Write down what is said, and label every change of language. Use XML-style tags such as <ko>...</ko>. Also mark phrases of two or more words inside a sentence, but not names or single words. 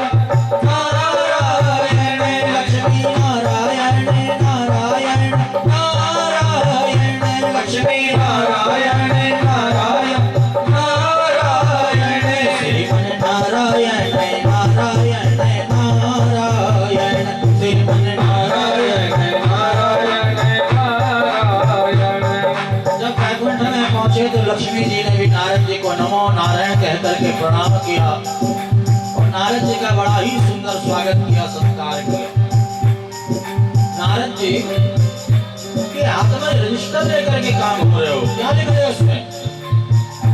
<hi>नारायण, लक्ष्मी नारायण नारायण नारायण, लक्ष्मी नारायण नारायण नारायण, श्रीमन नारायण नारायण नारायण, श्रीमन नारायण नारायण नारायण। जब वैकुंठ में पहुंचे तो लक्ष्मी जी ने भी नारद जी को नमो नारायण कह करके प्रणाम किया और नारद जी का बड़ा ही सुंदर स्वागत किया, सत्कार किया। नारद जी के हाथ में रजिस्टर लेकर के काम हो रहे हो, क्या लिख रहे हो उसमें?</hi>